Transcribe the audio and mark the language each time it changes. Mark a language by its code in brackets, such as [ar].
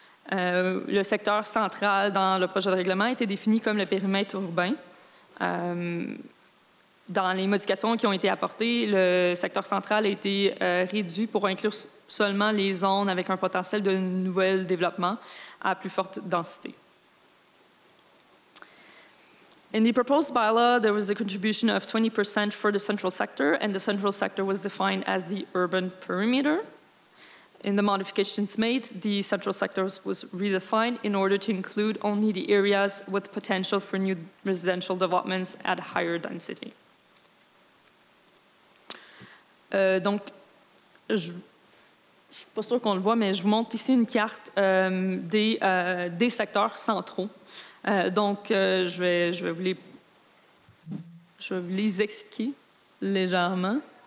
[fr] Le secteur central dans le projet de règlement était défini comme le périmètre urbain. Dans les modifications qui ont été apportées, le secteur central a été réduit pour inclure seulement les zones avec un potentiel de nouvel développement à plus forte densité. [en] In the proposed bylaw, there was a contribution of 20% for the central sector, and the central sector was defined as the urban perimeter. In the modifications made, the central sector was redefined in order to include only the areas with potential for new residential developments at higher density. [fr] Donc, je ne suis pas sûre qu'on le voit, mais je vous montre ici une carte des secteurs centraux. Donc, je vais vous les expliquer légèrement.